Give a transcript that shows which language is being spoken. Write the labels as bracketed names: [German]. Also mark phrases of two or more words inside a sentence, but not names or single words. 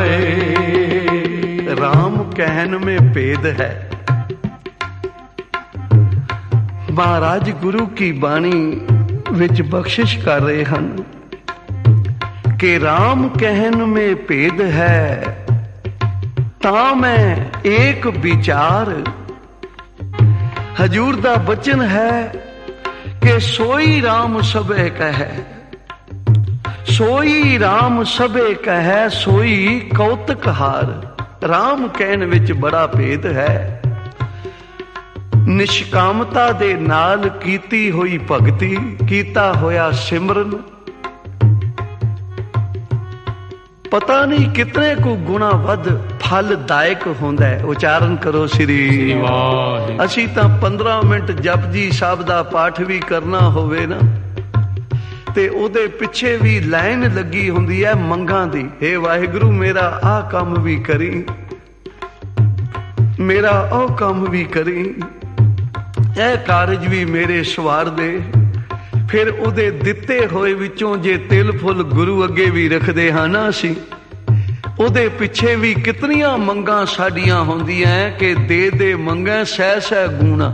[Punjabi] ਰਾਮ ਕਹਨ ਮੇਂ ਭੇਦ ਹੈ, ਮਹਾਰਾਜ ਗੁਰੂ ਕੀ ਬਾਣੀ ਵਿਚ ਬਖ਼ਸ਼ਿਸ਼ ਕਰ ਰਹੇ ਹੈਂ ਕਿ ਰਾਮ ਕਹਨ ਮੇਂ ਭੇਦ ਹੈ ਤਾ ਮੈਂ ਏਕ ਵਿਚਾਰ। ਹਜ਼ੂਰ ਦਾ ਬਚਨ ਹੈ ਕਿ ਸੋਈ ਰਾਮ ਸਬੇ ਕਹੇ, ਸੋਈ ਰਾਮ ਸਬੇ ਕਹੇ, ਸੋਈ ਕੌਤਕ ਹਾਰ। ਰਾਮ ਕਹਨ ਵਿਚ ਬੜਾ ਭੇਦ ਹੈ। ਨਿਸ਼ਕਾਮਤਾ ਦੇ ਨਾਲ ਕੀਤੀ ਹੋਈ ਭਗਤੀ, ਕੀਤਾ ਹੋਇਆ ਸਿਮਰਨ, ਪਤਾ ਨਹੀਂ ਕਿਤਨੇ ਕੋ ਗੁਣਾ ਵੱਧ ਫਲਦਾਇਕ ਹੁੰਦਾ ਹੈ। ਉਚਾਰਣ ਕਰੋ ਸ੍ਰੀ ਵਾਹਿਗੁਰੂ। ਅਸੀ ਤਾਂ 15 ਮਿੰਟ ਜਪੁਜੀ ਸਾਹਿਬ ਦਾ ਪਾਠ ਭੀ ਕਰਨਾ ਹੋਵੇ ਨਾ ਤੇ ਓਦੇ ਪਿੱਛੇ ਭੀ ਲਾਈਨ ਲੱਗੀ ਹੁੰਦੀ ਹੈ ਮੰਗਾਂ ਦੀ। ਹੇ ਵਾਹਿਗੁਰੂ ਮੇਰਾ ਆ ਕੰਮ ਭੀ ਕਰੀਂ, ਮੇਰਾ ਓ ਕੰਮ ਭੀ ਕਰੀਂ, ਇਹ ਕਾਰਜ ਵੀ ਮੇਰੇ ਸਵਾਰ ਦੇ। ਫਿਰ ਉਹਦੇ ਦਿੱਤੇ ਹੋਏ ਵਿੱਚੋਂ ਜੇ ਤਿਲ ਫੁੱਲ ਗੁਰੂ ਅੱਗੇ ਵੀ ਰੱਖਦੇ ਹਾਂ ਨਾ ਅਸੀਂ, ਉਹਦੇ ਪਿੱਛੇ ਵੀ ਕਿਤਨੀਆਂ ਮੰਗਾਂ ਸਾਡੀਆਂ ਹੁੰਦੀਆਂ ਕਿ ਦੇ ਦੇ ਮੰਗਾਂ ਸਹਿ ਸਹਿ ਗੁਣਾ।